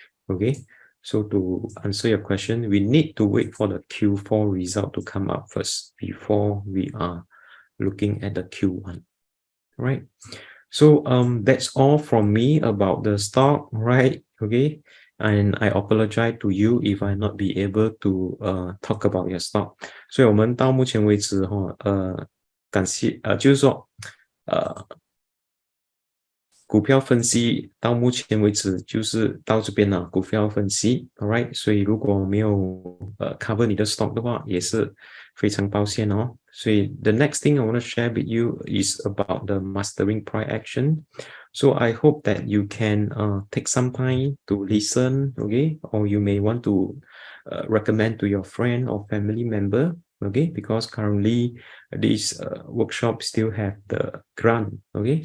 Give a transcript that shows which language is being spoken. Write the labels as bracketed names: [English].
[English] Okay, so to answer your question, we need to wait for the Q4 result to come out first before we are looking at the Q1. Right. So that's all from me about the stock, right? Okay, and I apologize to you if I not be able to talk about your stock. [Chinese] 所以我们到目前为止感谢就是说股票分析到目前为止就是到这边了，股票分析 ，all right。所以如果没有cover 你的 stock 的话，也是非常抱歉哦。 [English] 所以 the next thing I want to share with you is about the mastering price action. So I hope that you can take some time to listen, okay? Or you may want to recommend to your friend or family member, okay? Because currently this workshop still have the grant, okay?